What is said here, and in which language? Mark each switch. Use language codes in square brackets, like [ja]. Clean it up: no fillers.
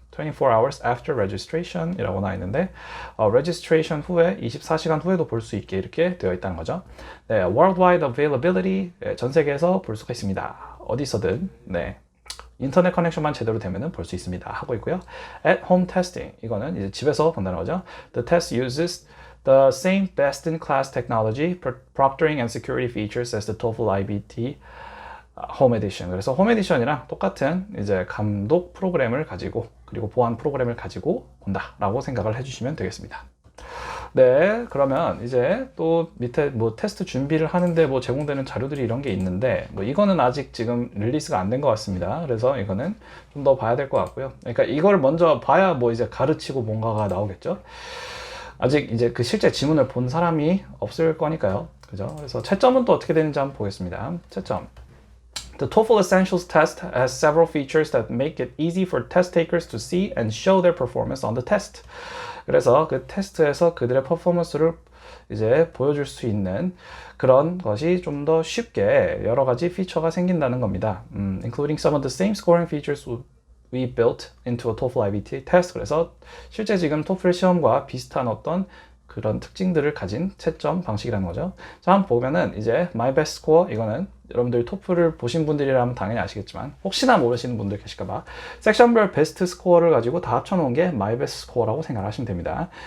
[en] 24 hours after registration [ko] 이라고 나와 있는데 registration 후에 24시간 후에도 볼 수 있게 이렇게 되어 있다는 거죠. 네, [en] worldwide availability [ko] 전 세계에서 볼 수가 있습니다. 어디서든 네, 인터넷 커넥션만 제대로 되면은 볼 수 있습니다 하고 있고요. [en] At home testing [ko] 이거는 이제 집에서 본다는 거죠. [en] The test uses the same best-in-class technology, proctoring and security features as the TOEFL IBT 홈 에디션. [ko] 그래서 홈 에디션이랑 똑같은 이제 감독 프로그램을 가지고 그리고 보안 프로그램을 가지고 본다라고 생각을 해주시면 되겠습니다. 네, 그러면 이제 또 밑에 뭐 테스트 준비를 하는데 뭐 제공되는 자료들이 이런 게 있는데 뭐 이거는 아직 지금 릴리스가 안 된 것 같습니다. 그래서 이거는 좀 더 봐야 될 것 같고요. 그러니까 이걸 먼저 봐야 뭐 이제 가르치고 뭔가가 나오겠죠. 아직 이제 그 실제 지문을 본 사람이 없을 거니까요. 그죠? 그래서 채점은 또 어떻게 되는지 한번 보겠습니다. 채점. [en] The TOEFL Essentials test has several features that make it easy for test takers to see and show their performance on the test. [ko] 그래서 그 테스트에서 그들의 퍼포먼스를 이제 보여줄 수 있는 그런 것이 좀 더 쉽게 여러 가지 피처가 생긴다는 겁니다. [en] Including some of the same scoring features we built into a TOEFL IBT test. [ko] 그래서 실제 지금 토플 시험과 비슷한 어떤 그런 특징들을 가진 채점 방식이라는 거죠. 자, 한번 보면은 이제 My Best Score 이거는 여러분들이 토플을 보신 분들이라면 당연히 아시겠지만 혹시나 모르시는 분들 계실까봐 섹션별 베스트 스코어를 가지고 다 합쳐놓은 게 My Best Score라고 생각하시면 됩니다.